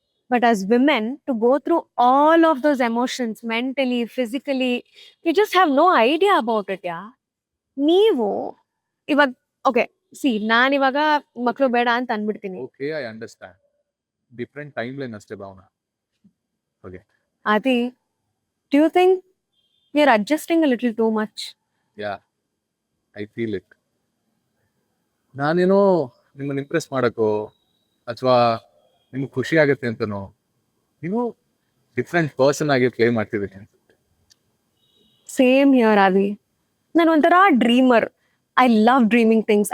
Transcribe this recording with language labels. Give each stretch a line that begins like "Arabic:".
English: But as women to go through all of those emotions mentally physically, you just have no idea about it.
Kannada: ನೀವು ಇವಾಗ okay ನಾನಿವಾಗ ಮಕ್ಳು ಬೇಡ ಅಂತ ಅನ್ಬಿಡ್ತೀನಿ.
English: Okay, I understand. Different time line ಅಷ್ಟೇ Bhavana. Okay, Adi, do you think you're adjusting a little too much? Yeah, I feel it.
Kannada: ನಾನೇನೋ ನಿಮ್ಮನ್ನ Impress ಮಾಡಕ್ಕೋ ಅಥವಾ ನಿಮ್ಗೆ ಖುಷಿ ಆಗುತ್ತೆ ಅಂತನೋ ನೀವು ಡಿಫ್ರೆಂಟ್ ಪರ್ಸನ್ ಆಗಿ ಪ್ಲೇ ಮಾಡ್ತಿದ್ದೀನಿ ಅನ್ಸುತ್ತೆ.
English: Same here, Adi.
Kannada: ನಾನು ಒಂಥರ dreamer.
English: I love dreaming things.